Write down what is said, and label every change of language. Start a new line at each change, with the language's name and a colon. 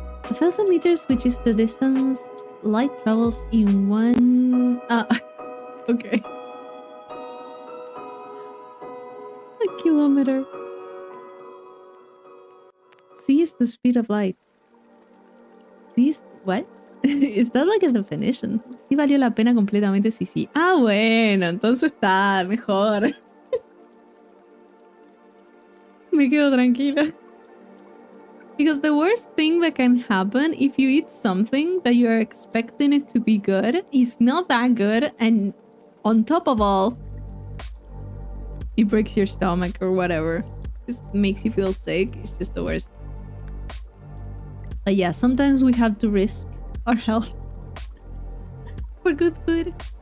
English: 1,000 meters, which is the distance light travels in one... okay. A kilometer. C is the speed of light. C is... what? Is that like a definition?
Spanish: Sí valió la pena completamente, sí. Ah, bueno, entonces está mejor. Me quedo tranquila.
English: Because the worst thing that can happen if you eat something that you're expecting it to be good is not that good, and on top of all, it breaks your stomach or whatever. Just makes you feel sick. It's just the worst. But yeah, sometimes we have to risk our health for good food.